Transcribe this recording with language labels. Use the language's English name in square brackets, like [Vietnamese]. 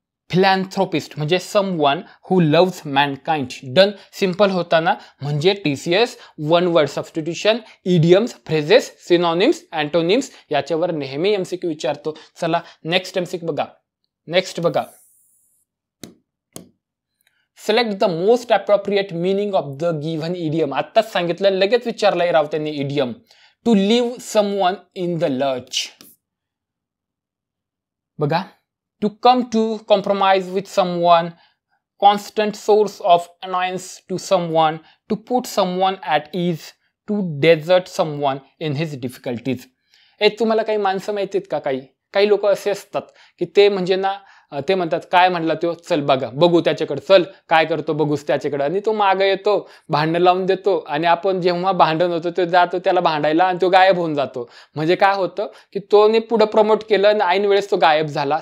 [Marathi] फिलॅन्थ्रोपिस्ट म्हणजे [English] Someone who loves mankind. [Marathi] Done. Simple होता ना. म्हणजे TCS one word substitution, idioms, phrases, synonyms, antonyms याच्यावर नेहमी MCQ विचारतो. चला नेक्स्ट MCQ बघा. नेक्स्ट बघा. [English] Select the most appropriate meaning of the given idiom. [Marathi] आत्ताच सांगितलं, लगेच विचारलंय राव त्यांनी idiom. [English] To leave someone in the lurch. [Marathi] बघा. [English] To come to compromise with someone, constant source of annoyance to someone, to put someone at ease, to desert someone in his difficulties. [Marathi] तुम्हाला काही माणसं माहिती आहेत का? काही लोक असे असतात की ते म्हणजे ना, ते म्हणतात काय म्हणला तो, चल बघू त्याच्याकडे, चल काय करतो बघूस त्याच्याकडे, आणि तो मागे येतो, भांडण लावून देतो, आणि आपण जेव्हा भांडण होतो तो जातो त्याला भांडायला आणि तो गायब होऊन जातो. म्हणजे काय होतं की तोने पुढे प्रमोट केलं आणि ऐन वेळेस तो गायब झाला.